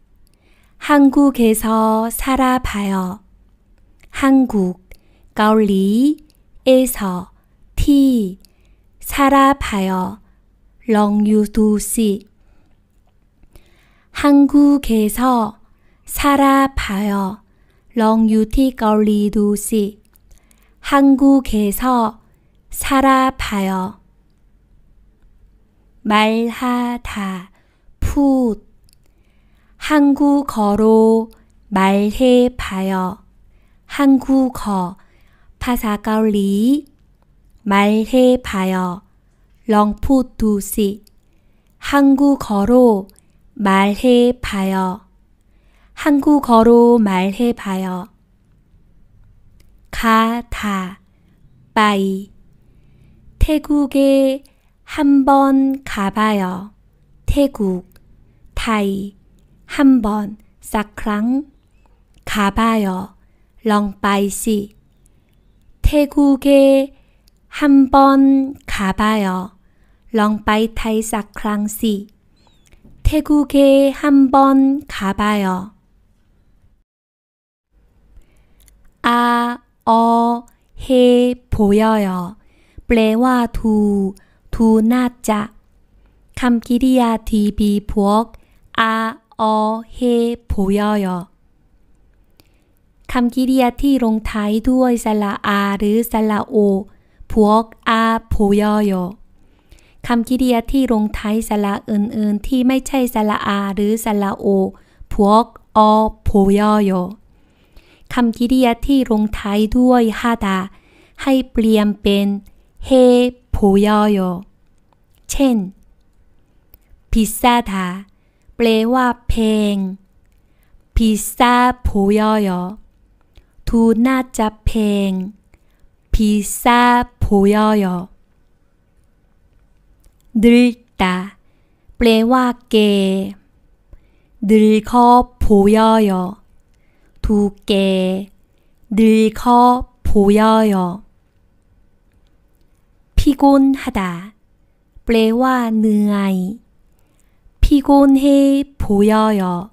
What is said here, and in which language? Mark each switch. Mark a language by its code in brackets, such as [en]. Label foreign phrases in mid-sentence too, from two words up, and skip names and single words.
[ko] 한국에서 살아봐요. 한국, เกาหลี 에서, 티. 살아봐요. [th] ลองอยู่ดูสิ [ko] 한국에서 살아봐요. [th] ลองอยู่ที่เกาหลีดูสิ [ko] 한국에서 살아봐요. 말하다, 풋. 한국어로 말해봐요. 한국어, [th] ภาษาเกาหลี 말해봐요. ลองพูดดูสิ [ko] 한국어로 말해봐요. 한국어로 말해봐요. 가다, 빠이. 태국에 한번 가봐요. 태국, 타이. 한번, [th] สักครั้ง 가봐요. ลองไปสิ [ko] 태국에 한번 가봐요. [th] ลองไปไทยสักครั้งสิ [ko] 태국에 한번 가봐요. 아, 해 보여요. [th] แปลว่าดูน่าจะ คำกริยาที่มีพวก [ko] 아, 해 보여요. [th] คำกริยาที่ลงท้ายด้วยสระอาหรือสระโอ พวก [ko] 아, 보여요. [th] คำกริยาที่ลงท้ายสระอื่นๆที่ไม่ใช่สระอาหรือสระโอ พวก 보여요. คำกริยาที่ลงท้ายด้วย 하다 ให้เปลี่ยนเป็น [ko] 해 보여요. เช่น 비싸다 [th] แปลว่าแพง [ko] 비싸 보여요. [th] ดูน่าจะแพง [ko] 비싸 보여요. 늙다 [th] แปลว่าแก่ [ko] 늙어 보여요. [th] ดูแก่ [ko] 늙어 보여요. 피곤하다 [th] แปลว่าเหนื่อย [ko] 피곤해 보여요.